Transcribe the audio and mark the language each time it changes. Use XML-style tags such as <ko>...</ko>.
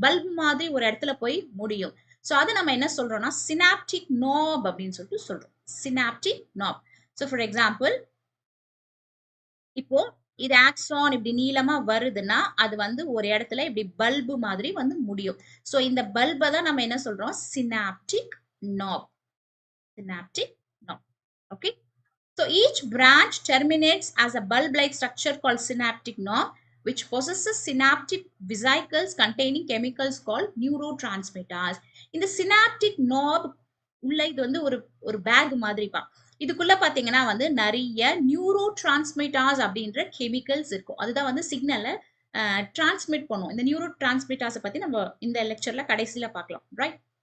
<ta>Bulb மாதிரி ஒரு இடத்துல போய் முடியும். ஸோ அது நம்ம என்ன சொல்றோம்னா சினாப்டிக் நாப் அப்படின்னு சொல்லிட்டு சொல்றோம். Synaptic nap. So for example, இப்போ இது ஆக்சான் இப்படி நீளமா வருதுன்னா அது வந்து ஒரு இடத்துல இப்படி பல்பு மாதிரி வந்து முடியும். ஸோ இந்த பல்பை தான் நம்ம என்ன சொல்றோம் synaptic nap.</ta> <en>Synaptic knob. Okay. So each branch terminates as a bulb-like structure called synaptic knob, which possesses synaptic vesicles containing chemicals called neurotransmitters.</en> <ta>இந்த synaptic knob உள்ள இது வந்து ஒரு பேக் மாதிரிப்பா. இதுக்குள்ள பாத்தீங்கன்னா வந்து நிறைய நியூரோ டிரான்ஸ்மிட்டர்ஸ் அப்படின்ற கெமிக்கல்ஸ் இருக்கும். அதுதான் வந்து சிக்னலை டிரான்ஸ்மிட் பண்ணும். இந்த நியூரோ டிரான்ஸ்மிட்டர்ஸை பத்தி நம்ம இந்த லெக்சர்ல கடைசியில பார்க்கலாம். ரைட்.</ta>